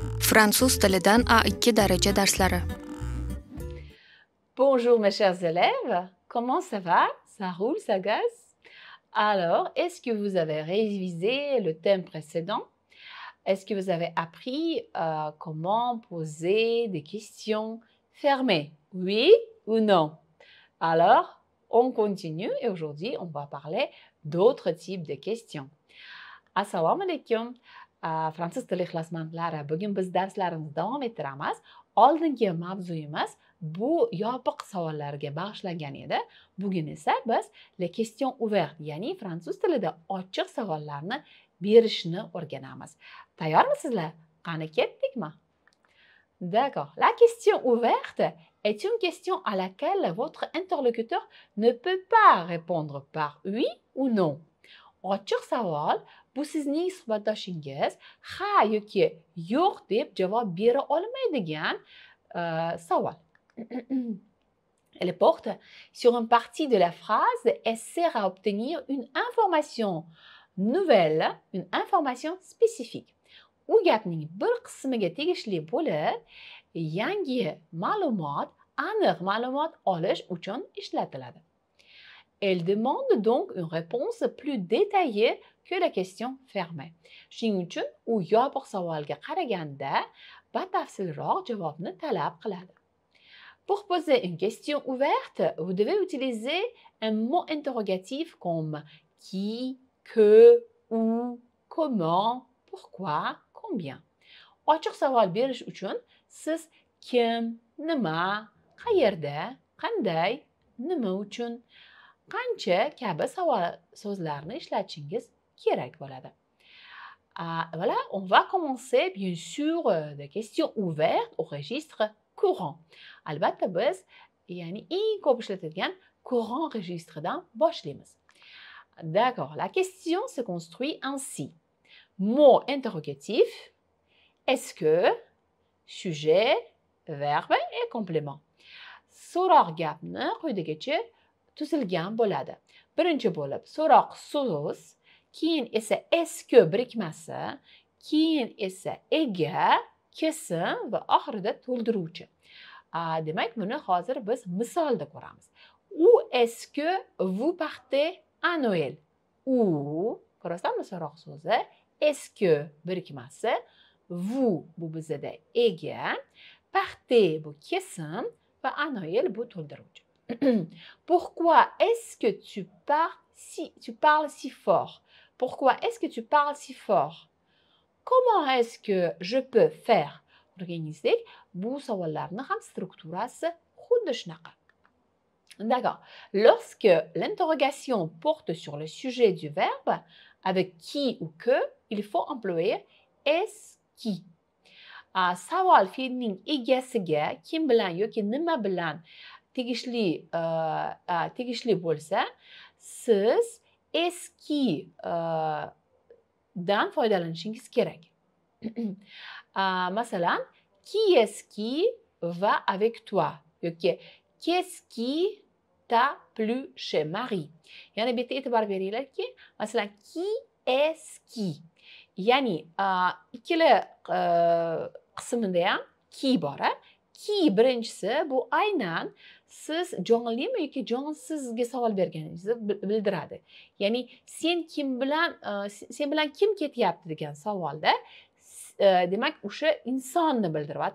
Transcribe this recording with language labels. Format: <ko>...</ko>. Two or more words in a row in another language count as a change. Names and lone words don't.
<uz>Fransuz tilidan A2 daraja darslari.</uz> <fr>Bonjour mes chers élèves, comment ça va? Ça roule, ça gaze? Alors, est-ce que vous avez révisé le thème précédent? Est-ce que vous avez appris comment poser des questions fermées? Oui ou non? Alors, on continue et aujourd'hui, on va parler d'autres types de questions.</fr> <uz>Assalomu alaykum. Fransuz tili ixlosmandlari, bugun biz darslarimizni davom ettiramiz. Oldingi mavzuyimiz bu yopiq savollarga bag'ishlangan edi. Bugun esa biz</uz> <fr>les questions ouvertes,</fr> <uz>ya'ni fransuz tilida ochiq savollarni berishni o'rganamiz. Tayyormisizlar? Qani ketdikmi?</uz> <fr>D'accord. La question ouverte est une question à laquelle votre interlocuteur ne peut pas répondre par oui ou non.</fr> <uz>Ochiq savol bu sizning suhbatdoshingiz ha yoki yo'q deb javob bera olmaydigan savol.</uz> <fr>Elle porte sur une partie de la phrase et sert à obtenir une information nouvelle, une information spécifique.</fr> <uz>U gapning bir qismiga tegishli bo'lib, yangi ma'lumot, aniq ma'lumot olish uchun ishlatiladi.</uz> <fr>Elle demande donc une réponse plus détaillée que la question fermée.</fr> <uz>Shuning uchun u yopiq savolga qaraganda batafsilroq javobni talab qiladi.</uz> <fr>Pour poser une question ouverte, vous devez utiliser un mot interrogatif comme qui, que, où, comment, pourquoi, combien.</fr> <uz>Ochiq savol berish uchun siz kim, nima, qayerda, qanday, nima uchun, qancha kabi savol so'zlarni ishlatishingiz kerak bo'ladi.</uz> <fr>Voilà, on va commencer bien sûr des questions ouvertes au registre courant.</fr> <uz>Albatta biz, ya'ni eng ko'p ishlatilgan courant registridan boshlaymiz.</uz> <fr>D'accord, la question se construit ainsi. Mot interrogatif, est-ce que, sujet, verbe et complément.</fr> <uz>So'roq gapni quyidagicha tuzilgan bo'ladi. Birinchi bo'lib so'roq so'z, keyin esa</uz> <fr>est-ce que</fr> <uz>birikmasi, keyin esa ega, kesim va oxirida to'ldiruvchi. Demak, buni hozir biz misolda ko'ramiz.</uz> <fr>Où est-ce que vous partez à Noël? Où,</fr> <uz>ko'rasizmi so'roq so'zi,</uz> <fr>est-ce que</fr> <uz>birikmasi, vous bu bizda ega, partez bu kesim va</uz> <fr>à Noël</fr> <uz>bu to'ldiruvchi.</uz> <fr>Pourquoi est-ce que tu parles si fort? Pourquoi est-ce que tu parles si fort? Comment est-ce que je peux faire?</fr> <uz>O'rgansak, bu savollarning ham strukturasi xuddi shunaqa.</uz> <fr>D'accord. Lorsque l'interrogation porte sur le sujet du verbe, avec qui ou que, il faut employer est-ce qui.</fr> <uz>Savol fe'lning egasiga kim bilan yoki nima bilan tegishli bo'lsa, siz eski dan foydalanishingiz kerak. Masalan,</uz> <fr>qui est-ce qui va avec toi yoki qu'est-ce qui t'a plu chez Marie.</fr> <uz>Ya'ni bu yerda e'tibor beringlarki, masalan,</uz> <fr>qui est-ce qui,</fr> <uz>ya'ni ikkala qismida ham ki bor. Ki birinchisi bu aynan siz jonlimi yoki jonsizga savol berganingizni bildiradi. Ya'ni sen bilan kim ketyapti degan savolda demak o'sha insonni bildiryapti.</uz>